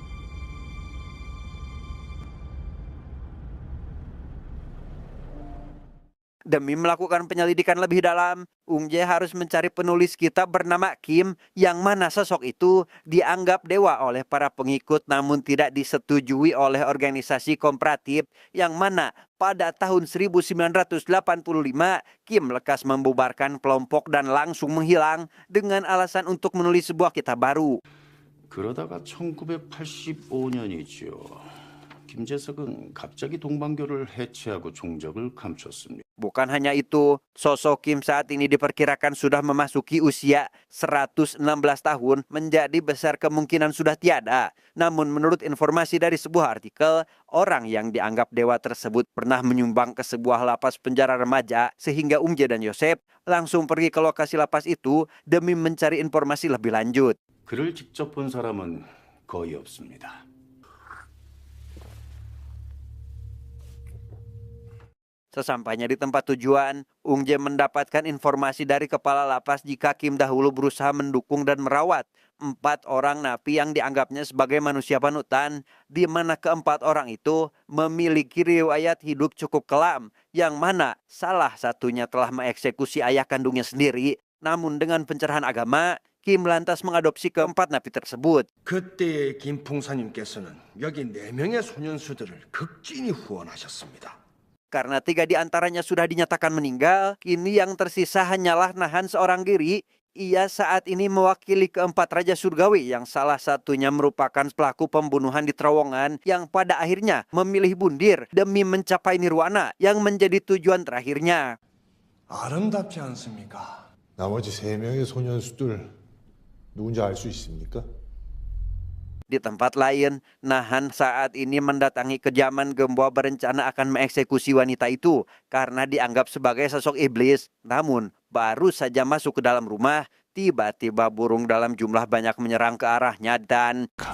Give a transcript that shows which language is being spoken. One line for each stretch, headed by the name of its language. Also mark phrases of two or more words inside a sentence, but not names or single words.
Indonesian: Demi melakukan penyelidikan lebih dalam, Ung Je harus mencari penulis kitab bernama Kim, yang mana sosok itu dianggap dewa oleh para pengikut namun tidak disetujui oleh organisasi kooperatif, yang mana pada tahun 1985 Kim lekas membubarkan kelompok dan langsung menghilang dengan alasan untuk menulis sebuah kitab baru.
Korean: 그러다가 1985년이죠. 김재석은 갑자기 동방교를 해체하고 종적을 감췄습니다.
Indonesian: Bukan hanya itu, sosok Kim saat ini diperkirakan sudah memasuki usia 116 tahun, menjadi besar kemungkinan sudah tiada. Namun menurut informasi dari sebuah artikel, orang yang dianggap dewa tersebut pernah menyumbang ke sebuah lapas penjara remaja, sehingga Ung Je dan Yosef langsung pergi ke lokasi lapas itu demi mencari informasi lebih lanjut.
Korean: 그를 직접 본 사람은 거의 없습니다.
Indonesian: Sesampainya di tempat tujuan, Ung Je mendapatkan informasi dari kepala lapas jika Kim dahulu berusaha mendukung dan merawat 4 orang napi yang dianggapnya sebagai manusia panutan, di mana ke-4 orang itu memiliki riwayat hidup cukup kelam, yang mana salah satunya telah mengeksekusi ayah kandungnya sendiri. Namun dengan pencerahan agama, Kim lantas mengadopsi keempat napi tersebut.
Korean: 그때의 김풍사님께서는 여기 4명의 소년수들을 극진히 후원하셨습니다.
Indonesian: Karena 3 di antaranya sudah dinyatakan meninggal, kini yang tersisa hanyalah Nahan seorang diri. Ia saat ini mewakili keempat Raja Surgawi yang salah satunya merupakan pelaku pembunuhan di terowongan yang pada akhirnya memilih bundir demi mencapai nirwana yang menjadi tujuan terakhirnya.
Korean: 아름답지 않습니까? 나머지 3명의 소년수들 누군지 알 수 있습니까?
Indonesian: Di tempat lain, Nahan saat ini mendatangi kediaman Gembua berencana akan mengeksekusi wanita itu karena dianggap sebagai sosok iblis. Namun, baru saja masuk ke dalam rumah, tiba-tiba burung dalam jumlah banyak menyerang ke arahnya dan...